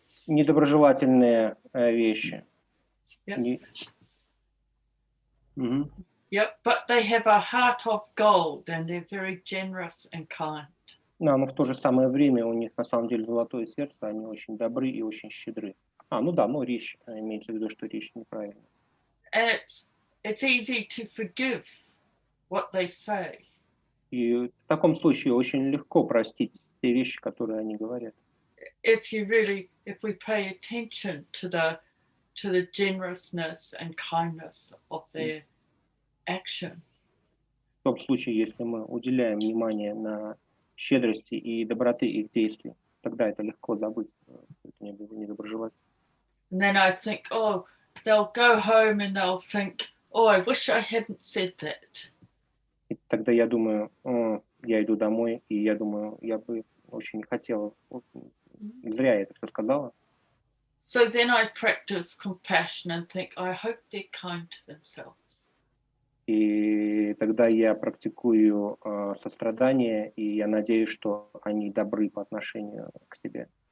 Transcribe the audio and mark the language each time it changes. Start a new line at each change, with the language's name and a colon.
Russian: недоброжелательные вещи.
English: Yep. Yep, but they have a heart of gold and they're very generous and kind.
Russian: Но в то же самое время у них на самом деле золотое сердце, они очень добры и очень щедры. Ну да, но речь, имеется в виду, что речь неправильная.
English: And it's easy to forgive what they say.
Russian: И в таком случае очень легко простить те вещи, которые они говорят.
English: If we pay attention to the generousness and kindness of their action.
Russian: В том случае, если мы уделяем внимание на щедрости и доброты их действий, тогда это легко забыть, что это недоброжелательно.
English: And then I think, they'll go home and they'll think, I wish I hadn't said that.
Russian: И тогда я думаю, я иду домой, и я думаю, я бы очень хотела, зря я это все сказала.
English: So then I practice compassion and think, I hope they're kind to themselves.
Russian: И тогда я практикую сострадание, и я надеюсь, что они добры по отношению к себе.